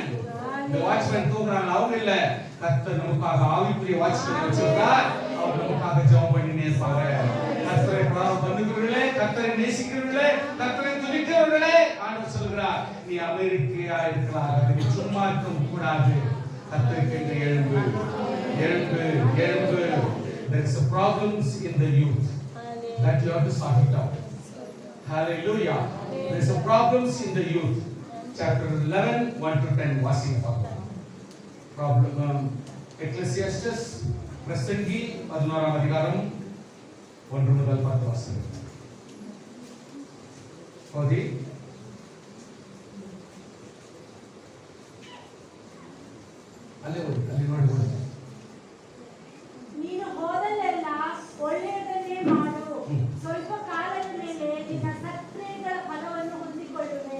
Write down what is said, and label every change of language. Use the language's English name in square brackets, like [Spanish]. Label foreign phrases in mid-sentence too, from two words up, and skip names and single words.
[Tamil] இந்த வாட்ச்மேன் தூங்குறாங்க, அவங்க இல்ல. கர்த்தர் நமக்காக ஆவிக்குரிய வாட்ச்மேன் வச்சிருக்கார். அவர் நமக்காக ஜெபம் பண்ணினே இருப்பாங்க. கர்த்தரை பிரார்த்தனை பண்ணுகிறவர்களே, கர்த்தரை நேசிக்கிறவர்களே, கர்த்தரை துதிக்கிறவர்களே, ஆண்டவர் சொல்கிறார், நீ அமெரிக்கையா இருக்கலாம், நீ சும்மா இருக்க கூடாது. கர்த்தருக்கு எழும்பு, எழும்பு, எழும்பு. [English] There is a problems in the youth that you have to sort it out. Hallelujah. There is a problems in the youth. Chapter 11, 1 to 10 [Tamil] வாசிங்க பார்க்கலாம். Problem Ecclesiastes பிரசங்கி 11ஆம் அதிகாரம் 1 முதல் 10 வாசிங்க. ஓதி. [Kannada] ಅಲ್ಲಿ ನೋಡಿ. ನೀನು ಹೋದಲ್ಲೆಲ್ಲ ಒಳ್ಳೆಯದನ್ನೇ ಮಾಡು. ಸ್ವಲ್ಪ ಕಾಲದ ಮೇಲೆ ನಿನ್ನ ಸತ್ಕ್ರಿಯೆಗಳ ಫಲವನ್ನು ಹೊಂದಿಕೊಳ್ಳುವೆ.